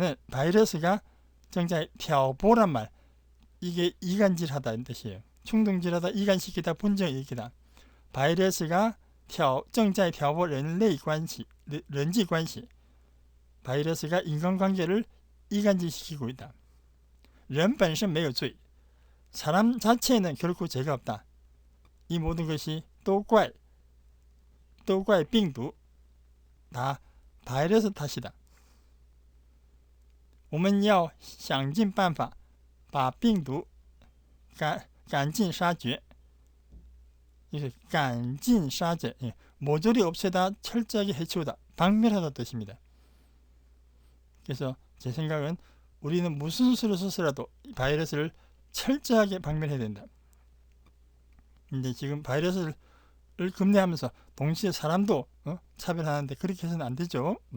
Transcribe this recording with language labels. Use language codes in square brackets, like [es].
[ko] 바이러스가 [zh] 正在挑拨 [ko] 란 말. 이게 이간질하다는 뜻이에요. 충동질하다, 이간시키다, 분정일으키다. 바이러스가 [zh] 正在挑拨人际关系. [ko] 바이러스가 인간관계를 이간질시키고 있다. [zh] 人本身没有罪. [ko] 사람 자체에는 결코 죄가 없다. 이 모든 것이 [zh] 都怪病毒, [ko] 다 바이러스 탓이다. [zh] 我们要想尽办法把病毒赶尽杀绝. 赶尽杀绝, [ko] 모조리 없애다, 철저하게 해치우다, 박멸하다 뜻입니다. 그래서 제 생각은 우리는 무슨 수를 써서라도 바이러스를 철저하게 박멸해야 된다. 근데 지금 바이러스를 금내하면서 동시에 사람도 차별하는데 그렇게 해서는 안 되죠.